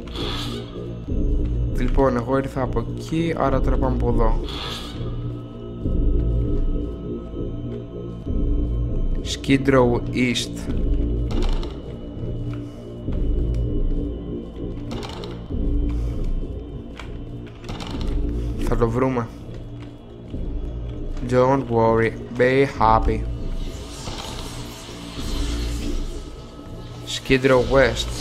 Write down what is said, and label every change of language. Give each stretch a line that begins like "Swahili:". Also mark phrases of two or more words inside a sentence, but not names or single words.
Greek: Λοιπόν, εγώ ήρθα από εκεί, άρα τώρα πάμε από εδώ. Skid Row East. Θα το βρούμε.
English: Don't worry, be happy. Skid Row West.